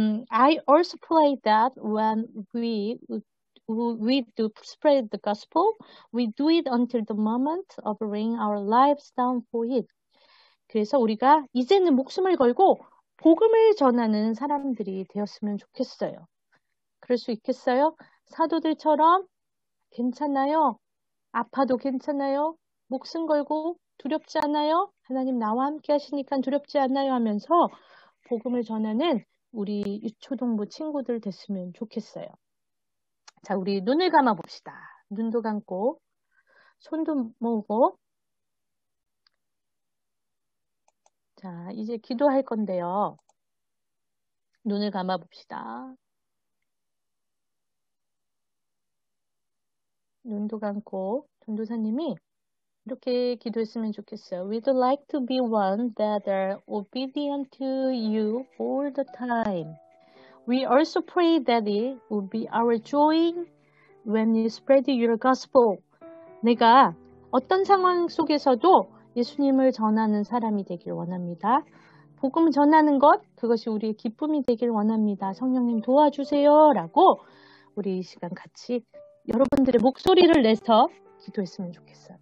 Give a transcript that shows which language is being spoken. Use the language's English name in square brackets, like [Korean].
[English] I also pray that when we do spread the gospel, we do it until the moment of laying our lives down for it. [Korean] 그래서 우리가 이제는 목숨을 걸고 복음을 전하는 사람들이 되었으면 좋겠어요. 그럴 수 있겠어요? 사도들처럼 괜찮아요. 아파도 괜찮아요. 목숨 걸고 두렵지 않아요. 하나님 나와 함께 하시니까 두렵지 않아요 하면서 복음을 전하는 우리 유초동부 친구들 됐으면 좋겠어요. 자, 우리 눈을 감아 봅시다. 눈도 감고 손도 모으고. 자, 이제 기도할 건데요. 눈을 감아 봅시다. 눈도 감고 전도사님이 이렇게 기도했으면 좋겠어요. [English] We'd like to be one that are obedient to you all the time. We also pray that it will be our joy when you spread your gospel. [Korean] 내가 어떤 상황 속에서도 예수님을 전하는 사람이 되길 원합니다. 복음 전하는 것, 그것이 우리의 기쁨이 되길 원합니다. 성령님 도와주세요. 라고 우리 이 시간 같이 여러분들의 목소리를 내서 기도했으면 좋겠어요.